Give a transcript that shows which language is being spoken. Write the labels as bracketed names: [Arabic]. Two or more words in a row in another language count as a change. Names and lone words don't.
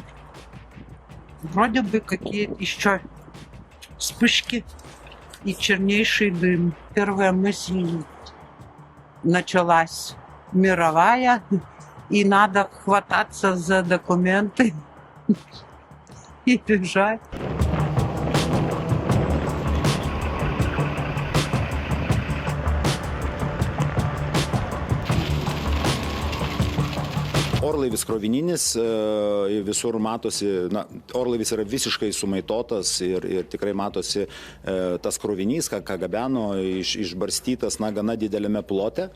[Russian] Вроде бы какие-то еще вспышки и чернейший дым. Первая мысль началась мировая, и надо хвататься за документы и бежать. [Lithuanian] Orlaivis krovininis, visur matosi, orlaivis yra visiškai sumaitotas ir tikrai matosi tas krovinys, ką gabeno, išbarstytas gana didelėme plote.